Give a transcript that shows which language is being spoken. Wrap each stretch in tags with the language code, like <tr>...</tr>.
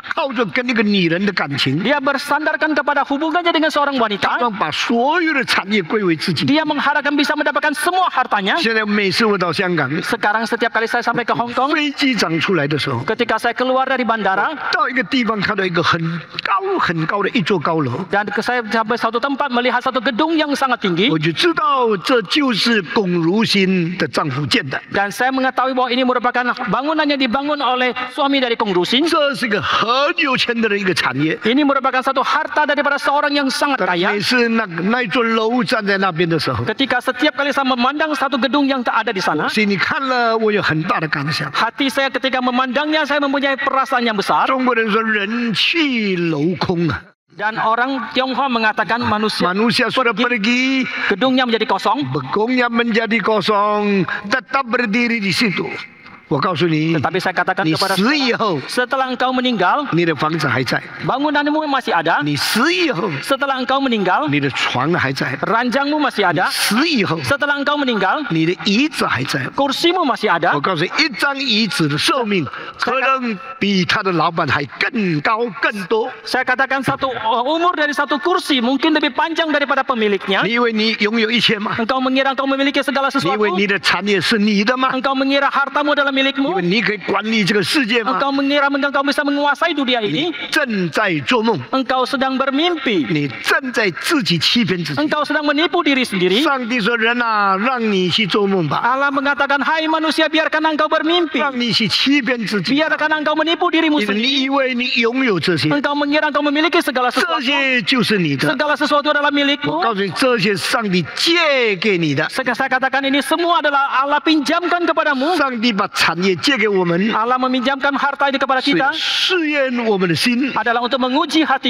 <zh>靠着跟那个女人的感情，</zh> <id>Dia bersandarkan kepada hubungannya dengan seorang</id> <zh>他</zh> <id>wanita.</id> <zh>们把所有的产业归为自己。</zh> <id>Dia mengharapkan bisa mendapatkan semua hartanya.</id> <zh>现在每次我到香港，</zh> <id>Sekarang setiap kali saya sampai ke Hong Kong,</id> <zh>飞机长出来的时候，</zh> <id>ketika saya keluar dari bandara,</id> <zh>到一个地方看到一个很高的一座高楼，</zh> <id>dan saya sampai satu tempat melihat satu gedung yang sangat tinggi.</id> <zh>我就知道这就是龚如心的丈夫建的。</zh> <id>Dan saya mengetahui bahwa ini merupakan bangunan yang dibangun oleh suami dari Kong Rusin.</id> <zh>这是一个很有钱的一个产业。</zh> <id>Ini merupakan satu harta daripada seorang yang sangat</id> <zh>但</zh> <id>kaya.</id> <zh>每次那一座楼站在那边的时候，</zh> <id>Ketika setiap kali saya memandang satu gedung yang tak ada di sana,</id> <zh>心里看了我有很大的感想。</zh> <id>hati saya ketika memandangnya saya mempunyai perasaan yang besar.</id> <zh>中国人说人去楼空啊，</zh> <id>Dan orang Tionghoa mengatakan manusia manusia sudah pergi, gedungnya menjadi kosong, begongnya menjadi kosong, tetap berdiri di situ.</id> <zh>我告诉你，</zh> <id>Tetapi saya katakan</id> <zh>你</zh> <id>kepada</id> <zh>死以后，</zh> <id>setelah engkau meninggal,</id> <zh>你的房子还在；</zh> <id>bangunanmu masih ada.</id> <zh>你死以后，</zh> <id>Setelah engkau meninggal,</id> <zh>你的床还在；</zh> <id>ranjangmu masih ada.</id> <zh>死以后，</zh> <id>Setelah engkau meninggal,</id> <zh>你的椅子还在。</zh> <id>kursimu masih ada.</id> <zh>我告诉你，一张椅子的寿命可能比他的老板还更高更多。</zh> <id>Saya katakan umur dari satu kursi mungkin lebih panjang daripada pemiliknya.</id> <zh>你以为你拥有一切吗？</zh> <id>Engkau mengira engkau memiliki segala</id> <zh>你以为</zh> <id>sesuatu.</id> <zh>你的产业是你的吗？</zh> <id>Engkau mengira hartamu adalah</id> <zh>你以</zh> <id>milikmu.</id> <zh>为你可以管理这个世界吗？</zh> <id>Engkau mengira engkau bisa menguasai dunia</id> <zh>你</zh> <id>ini.</id> <zh>正在做梦，</zh> <id>Engkau sedang bermimpi.</id> <zh>你正在自己欺骗自己。</zh> <id>Engkau sedang menipu diri sendiri.</id> <zh>上帝说：“人啊，让你去做梦吧，</zh> <id>Allah mengatakan, hai manusia, biarkan engkau bermimpi.</id> <zh>让你去欺骗自己。</zh> <id>Biarkan engkau menipu dirimu</id> <zh>你</zh> <id>sendiri.</id> <zh>以为你拥有这些，</zh> <id>Engkau mengira engkau memiliki segala</id> <zh>这</zh> <id>sesuatu.</id> <zh>些就是你的。</zh> <id>Segala sesuatu adalah milikmu.</id> <zh>告诉你，这些上帝借给你的。</zh> <id>Saya katakan ini semua adalah Allah pinjamkan kepadamu.</id> <zh>上帝把产业借给我们，</zh> <id>Allah meminjamkan harta ini kepada</id> <zh>是</zh> <id>kita</id> <zh>试验我们的心，</zh> <id>adalah untuk menguji hati</id>